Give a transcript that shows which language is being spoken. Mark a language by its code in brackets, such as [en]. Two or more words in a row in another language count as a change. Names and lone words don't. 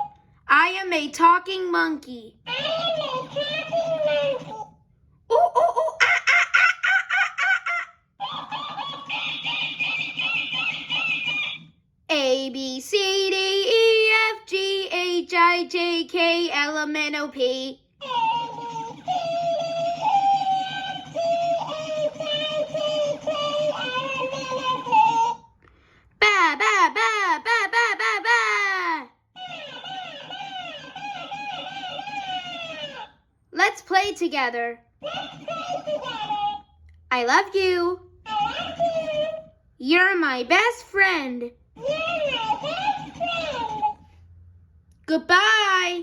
[en] I am a talking monkey. I am a talking monkey. Ooh, ooh, ooh, ah, ah, ah, ah, ah, ah. A, B, C, D, E, F, G, H, I, J, K, L, M, N, O, P. Ba, ba, ba, ba, ba, ba, ba. Let's play together. I love you. You're my best friend. Goodbye.